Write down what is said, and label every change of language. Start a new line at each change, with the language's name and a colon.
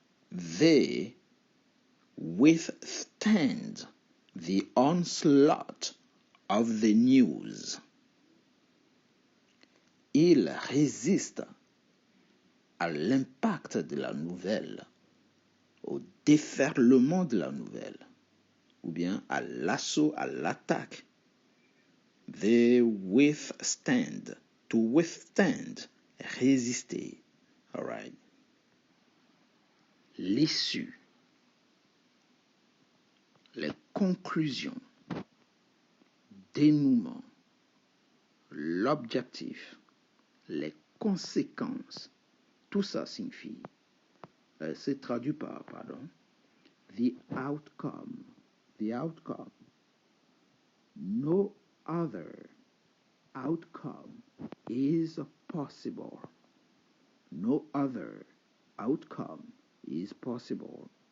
English: They withstand the onslaught of the news.
French: Ils résistent à l'impact de la nouvelle, au déferlement de la nouvelle, ou bien à l'assaut, à l'attaque.
English: They withstand. To withstand, résister. All right.
French: L'issue, les conclusions, dénouement, l'objectif, les conséquences, tout ça signifie, c'est traduit par, the outcome.
English: The outcome. No other outcome is possible. No other outcome is possible.